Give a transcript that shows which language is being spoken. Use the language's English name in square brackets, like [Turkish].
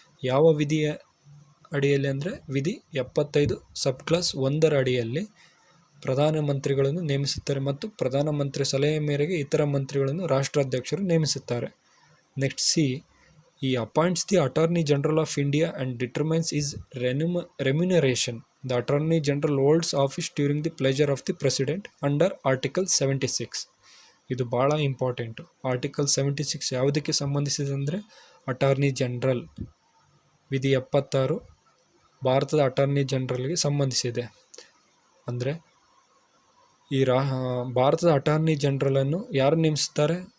[Kannada] ಯಾವ ವಿಧಿಯ ಅಡಿಯಲ್ಲಿ ಅಂದರೆ ವಿಧಿ 75 ಸಬ್ ಕ್ಲಾಸ್ 1 ಅಡಿಯಲ್ಲಿ ಪ್ರಧಾನಮಂತ್ರಿಗಳನ್ನು ನೇಮಿಸುತ್ತಾರೆ ಮತ್ತು ಪ್ರಧಾನಮಂತ್ರಿ ಸಲಹೆ ಮೇರೆಗೆ ಇತರ ಮಂತ್ರಿಗಳನ್ನು ರಾಷ್ಟ್ರಾಧ್ಯಕ್ಷರು ನೇಮಿಸುತ್ತಾರೆ. [English] Next C, he appoints the attorney general of India and determines his remuneration. The Attorney General holds office during the pleasure of the President under Article 76. [Kannada] ಇದು ಭಾಳ ಇಂಪಾರ್ಟೆಂಟು. ಆರ್ಟಿಕಲ್ 76 ಯಾವುದಕ್ಕೆ ಸಂಬಂಧಿಸಿದೆ ಅಂದರೆ ಅಟಾರ್ನಿ ಜನರಲ್. ವಿಧಿ 76 ಭಾರತದ ಅಟಾರ್ನಿ ಜನರಲ್ಗೆ ಸಂಬಂಧಿಸಿದೆ. ಅಂದರೆ ಈ ಭಾರತದ ಅಟಾರ್ನಿ ಜನರಲನ್ನು ಯಾರು ನೇಮಿಸುತ್ತಾರೆ?